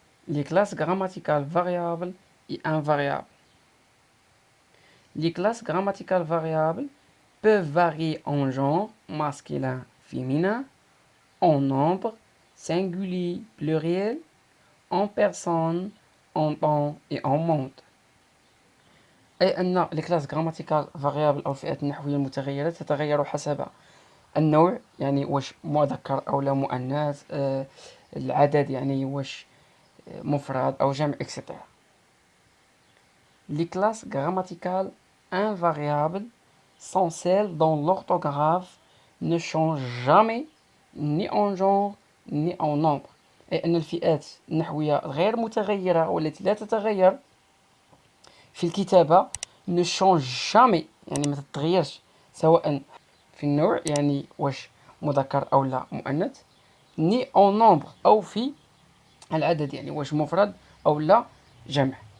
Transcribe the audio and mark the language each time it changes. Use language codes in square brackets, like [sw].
[fr] Les classes grammaticales variables et invariables. Les classes grammaticales variables peuvent varier en genre masculin, féminin, en nombre, singulier, pluriel, en personne, en temps et en monde. [ar] أي أن [fr] les classes grammaticales variables [ar] أو الفئات النحوية المتغيرة تتغير حسب النوع، يعني واش مذكر أو لا مؤنث، العدد يعني واش مفرد أو جمع etc. [fr] Les classes grammaticales invariables sont celles dont l'orthographe ne change jamais ni en genre ni en nombre. [ar] أي أن الفئات النحوية غير متغيرة والتي لا تتغير في الكتابة [fr] ne change jamais، [ar] يعني ما تتغيرش سواء في النوع يعني واش مذكر أو لا مؤنث، [fr] ni en nombre [ar] أو في العدد يعني واش مفرد أو لا جمع.